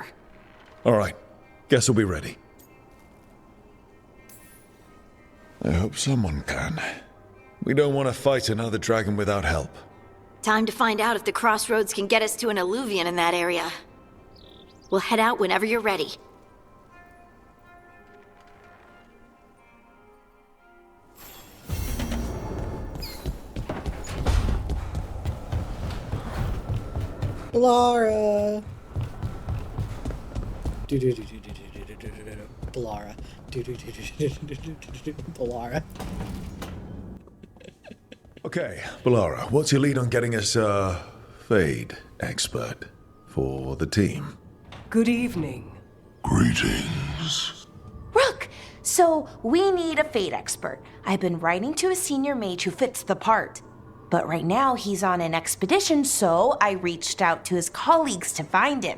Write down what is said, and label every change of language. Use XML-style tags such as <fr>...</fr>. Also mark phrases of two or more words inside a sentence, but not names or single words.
<en>All right. Guess we'll be ready. I hope someone can. We don't want to fight another dragon without help. Time to find out if the crossroads can get us to an alluvion in that area. We'll head out whenever you're ready. Blara. Blara. Blara. Okay, Blara, what's your lead on getting us a Fade expert for the team? Good evening. Greetings. Rook! So, we need a Fate expert. I've been writing to a senior mage who fits the part. But right now, he's on an expedition, so I reached out to his colleagues to find him.</en>